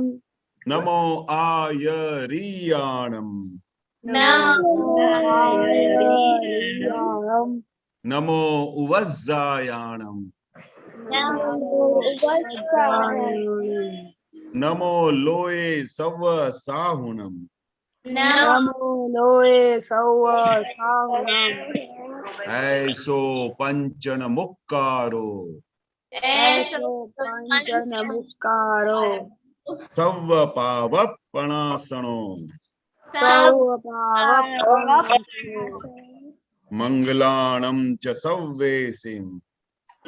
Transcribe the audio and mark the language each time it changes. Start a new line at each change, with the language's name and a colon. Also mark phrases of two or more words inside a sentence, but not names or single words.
Prakrit languages: નમો આયરિયાણમ નમો ઉવઝ્ઝાયાણમ નમો લોય સવ સાહુણમ ऐसो पंचन मुक्कारो सव पावपणासणो मंगलाणं च सव्वेसिं